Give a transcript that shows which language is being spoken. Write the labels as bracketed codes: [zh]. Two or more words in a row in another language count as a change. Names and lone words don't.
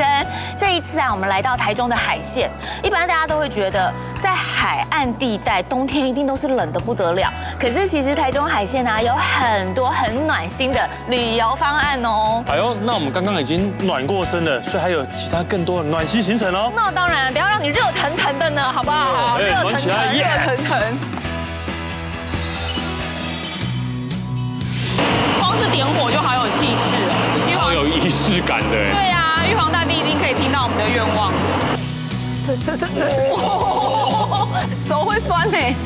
[zh] 這一次啊，我們來到台中的海線，一般大家都會覺得在海岸地帶冬天一定都是冷得不得了，可是其實台中海線啊有很多很暖心的旅遊方案哦。哎呦，那我們剛剛已經暖過身了，所以還有其他更多的暖心行程哦。那當然，等下讓你熱騰騰的呢，好不好？熱騰騰，熱騰騰。光是點火就好有氣勢了，超有儀式感的。對啊，玉皇大帝一定可以聽到我們的願望。手會酸呢。